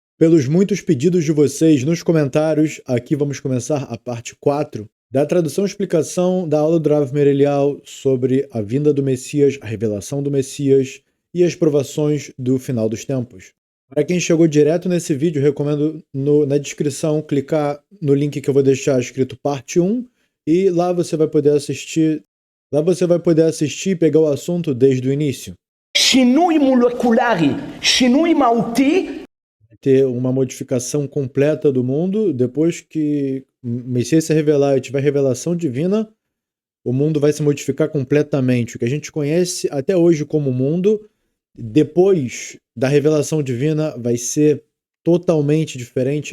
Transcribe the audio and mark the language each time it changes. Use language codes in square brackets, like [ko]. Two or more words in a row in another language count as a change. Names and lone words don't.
[pt] Pelos muitos pedidos de vocês nos comentários, aqui vamos começar a parte 4 da tradução e explicação da aula do Rav Merelial sobre a vinda do Messias, a revelação do Messias e as provações do final dos tempos. Para quem chegou direto nesse vídeo, recomendo na descrição clicar no link que eu vou deixar escrito parte 1 e lá você vai poder assistir e pegar o assunto desde o início. [he] שינוי מולקולרי, שינוי מהותי. [pt] Ter uma modificação completa do mundo, depois que o Messias se revelar e tiver revelação divina, o mundo vai se modificar completamente. O que a gente conhece até hoje como mundo, depois da revelação divina, vai ser totalmente diferente.